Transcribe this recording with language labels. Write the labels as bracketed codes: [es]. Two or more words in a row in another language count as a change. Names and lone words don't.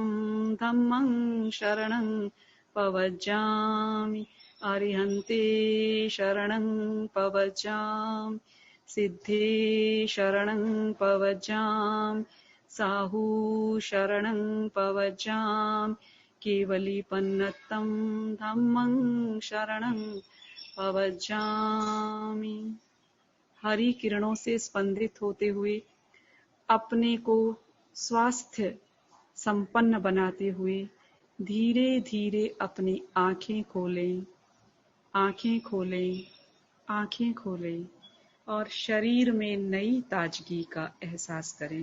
[pra] धम्मं शरणं पवज्जामि, अरिहन्ते शरणं पवज्जामि, सिद्धे शरणं पवज्जामि, साहू शरणं पवज्जामि, केवलीपन्नतं धम्मं शरणं पवज्जामि। [hi] हरी किरणों से स्पंदित होते हुए अपने को स्वास्थ्य संपन्न बनाते हुए धीरे धीरे अपनी आंखें खोलें, आंखें खोलें, आंखें खोलें और शरीर में नई ताजगी का एहसास करें।